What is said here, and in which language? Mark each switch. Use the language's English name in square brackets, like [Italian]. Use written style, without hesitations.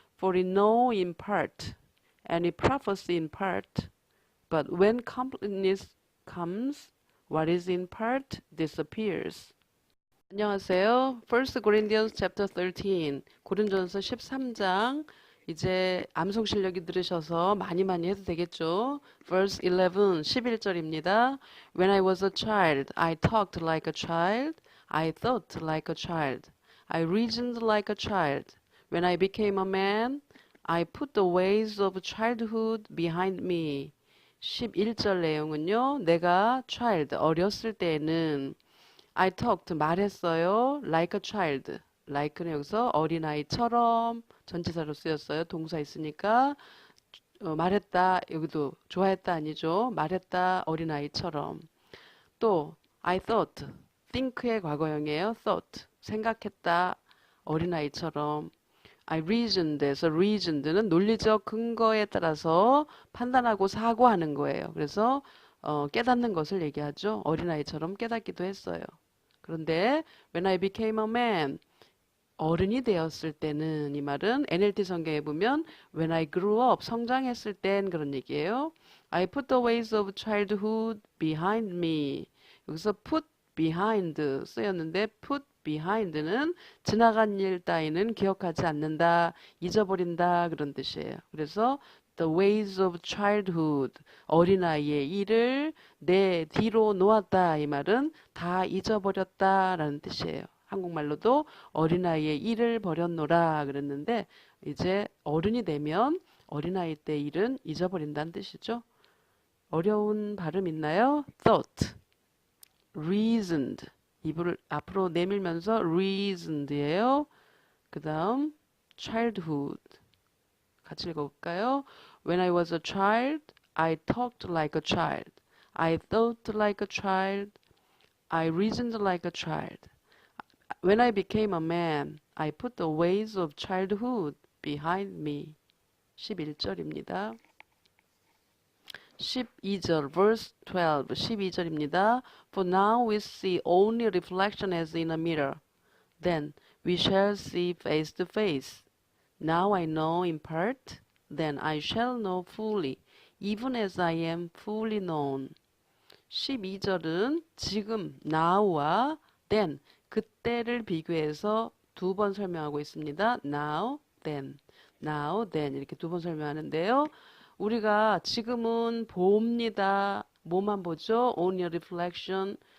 [English] For we know in part, and we prophesy in part, but when completeness comes, what is in part disappears. [Korean] 안녕하세요. [English] 1 Corinthians chapter 13, [Korean] 고린도전서 13장. 이제 암송 실력이 들으셔서 많이 해도 되겠죠. [English] Verse 11, [Korean] 11절입니다. [English] When I was a child, I talked like a child. I thought like a child. I reasoned like a child. When I became a man, I put the ways of childhood behind me. [Korean] 11절 내용은요. 내가 child, 어렸을 때는 [English] I talked, [Korean] 말했어요. [English] Like a child. [Korean] like는 여기서 어린아이처럼 전치사로 쓰였어요. 동사 있으니까 말했다. 여기도 좋아했다 아니죠. 말했다. 어린아이처럼. 또 [English] I thought. [Korean] think의 과거형이에요. thought. 생각했다. 어린아이처럼. [English] I reasoned [Korean] 에서 reasoned는 논리적 근거에 따라서 판단하고 사고하는 거예요. 그래서 깨닫는 것을 얘기하죠. 어린아이처럼 깨닫기도 했어요. 그런데 [English] when I became a man, [Korean] 어른이 되었을 때는 이 말은 NLT 성경에 보면 [English] when I grew up, [Korean] 성장했을 땐 그런 얘기예요. [English] I put the ways of childhood behind me. [Korean] 여기서 put behind 쓰였는데 put behind는 지나간 일 따위는 기억하지 않는다, 잊어버린다 그런 뜻이에요. 그래서 [English] the ways of childhood, [Korean] 어린아이의 일을 내 뒤로 놓았다 이 말은 다 잊어버렸다라는 뜻이에요. 한국말로도 어린아이의 일을 버렸노라 그랬는데 이제 어른이 되면 어린아이 때 일은 잊어버린다는 뜻이죠. 어려운 발음 있나요? [English] thought, reasoned, [Korean] 입을 앞으로 내밀면서 reasoned예요. 그 다음 childhood 같이 읽어볼까요? [English] When I was a child, I talked like a child. I thought like a child. I reasoned like a child. When I became a man, I put the ways of childhood behind me. [Korean] 11절입니다. 12절, [English] verse 12, [Korean] 12절입니다. [English] For now we see only reflection as in a mirror. Then we shall see face to face. Now I know in part, then I shall know fully, even as I am fully known. [Korean] 12절은 지금, now와 then, 그때를 비교해서 두 번 설명하고 있습니다. [English] Now, then, now, then [Korean] 이렇게 두 번 설명하는데요. 우리가 지금은 봅니다. 뭐만 보죠? [English] Only reflection,